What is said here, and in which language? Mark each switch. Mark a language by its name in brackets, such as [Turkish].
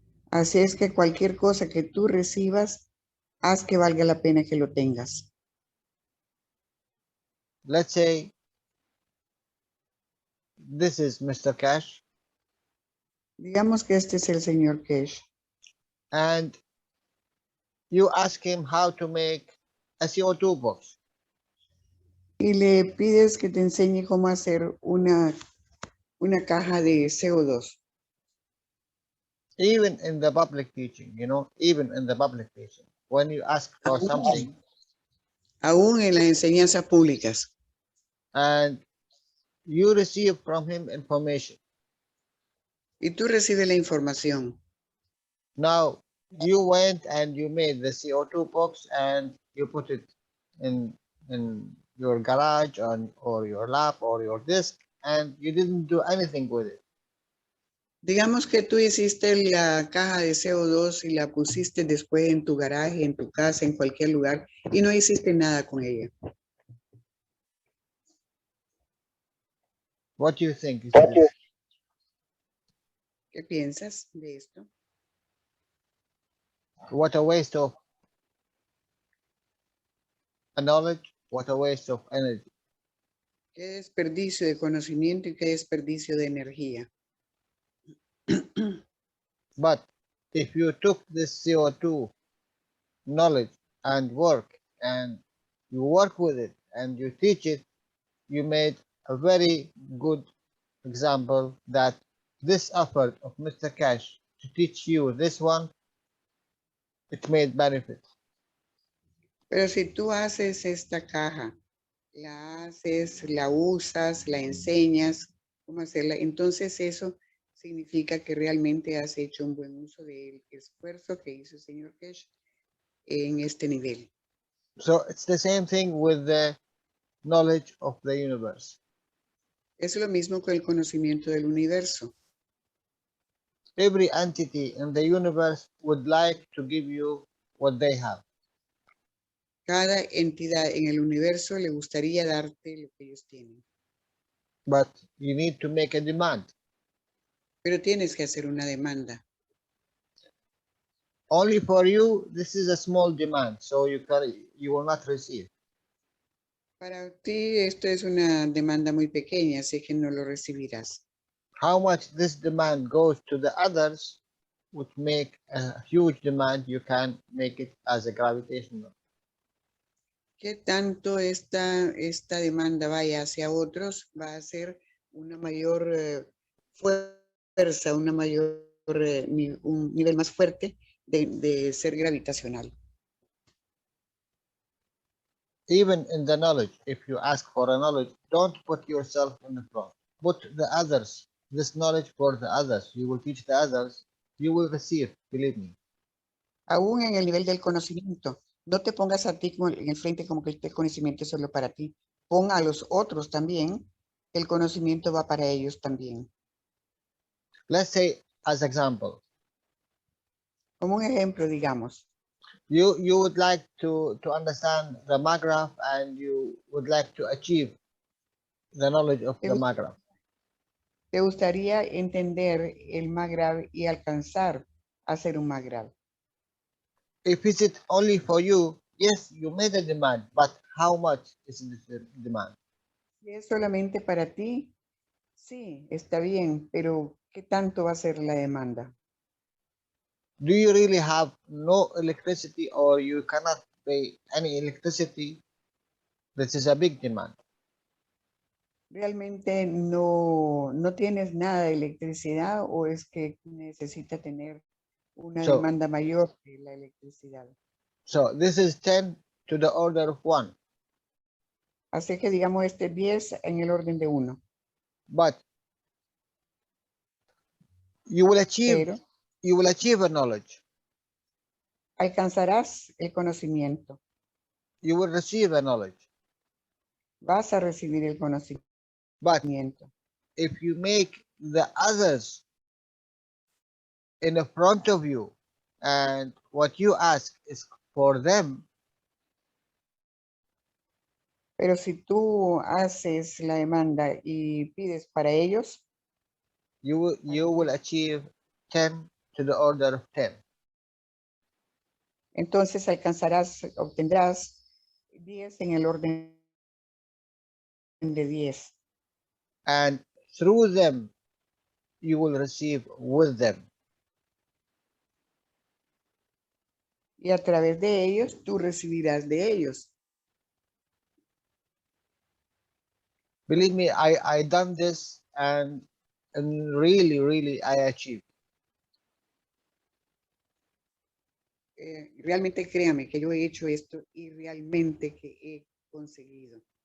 [Spanish] Así es que cualquier cosa que tú recibas, haz que valga la pena que lo tengas. [English] Let's say this is Mr. Cash, [Spanish] Digamos que este es el señor Cash [English] and you ask him how to make a CO2 box. [Spanish] y le pides que te enseñe cómo hacer una caja de CO2. [English] Even in the public teaching, even in the public teaching, when you ask for something [Spanish] Aún en las enseñanzas públicas. [English] and you receive from him information. [Spanish] Y tú recibes la información. [English] Now, you went and you made the CO2 box and you put it in your garage or your lab or your desk, and you didn't do anything with it. [Spanish] Digamos que tú hiciste la caja de CO2 y la pusiste después en tu garaje, en tu casa, en cualquier lugar, y no hiciste nada con ella. [English] What do you think is this? [Spanish] ¿Qué piensas de esto? [English] What a waste of knowledge, what a waste of energy. [Spanish] Qué desperdicio de conocimiento y qué desperdicio de energía. [English] But if you took this CO2 knowledge and you work with it and you teach it, you made a very good example that this effort of Mr. Cash to teach you this one, it made benefit. [Spanish] Pero si tú haces esta caja, la haces, la usas, la enseñas, cómo hacerla, entonces eso significa que realmente has hecho un buen uso del esfuerzo que hizo el señor Cash en este nivel. [English] So it's the same thing with the knowledge of the universe. [Spanish] Es lo mismo con el conocimiento del universo. [English] Every entity in the universe would like to give you what they have. [Spanish] Cada entidad en el universo le gustaría darte lo que ellos tienen. [English] But you need to make a demand. [Spanish] Pero tienes que hacer una demanda. [English] Only for you, this is a small demand, so you will not receive. [Spanish] Para ti esto es una demanda muy pequeña, así que no lo recibirás. [English] How much this demand goes to the others would make a huge demand. You can make it as a gravitational. [Spanish] ¿Qué tanto esta demanda vaya hacia otros? Va a ser una mayor fuerza, un nivel más fuerte de ser gravitacional. [English] Even in the knowledge, if you ask for a knowledge, don't put yourself in the front. Put the others, this knowledge for the others. You will teach the others, you will receive, believe me. [Spanish] Aún en el nivel del conocimiento, no te pongas a ti en el frente como que este conocimiento es solo para ti. Pon a los otros también, el conocimiento va para ellos también. [English] Let's say, as example, [Spanish] Como un ejemplo, digamos, [English] you would like to understand the Maghraf and you would like to achieve the knowledge of the Maghraf. [Spanish] te gustaría entender el Maghrab y alcanzar a ser un Maghrab. [English] If it's it only for you, yes, you made a demand, but how much is the demand? [Spanish] Si es solamente para ti, sí, está bien, pero ¿qué tanto va a ser la demanda? [English] Do you really have no electricity or you cannot pay any electricity? This is a big demand. [Spanish] ¿Realmente no tienes nada de electricidad o es que necesita tener una demanda mayor de la electricidad? [English] So this is 10 to the order of 1. [Spanish] Así que digamos 10 en el orden de 1. [English] But you will achieve a knowledge. [Spanish] Alcanzarás el conocimiento. [English] You will receive a knowledge. [Spanish] Vas a recibir el conocimiento. [English] But if you make the others in the front of you and what you ask is for them. [Spanish] Pero si tú haces la demanda y pides para ellos, [English] you will achieve 10 to the order of 10. [Spanish] Entonces obtendrás 10 en el orden de 10. [English] And through them, you will receive with them. [Spanish] Y a través de ellos, tú recibirás de ellos. [English] Believe me, I done this and really I achieved. [Spanish] Realmente créame que yo he hecho esto y realmente que he conseguido.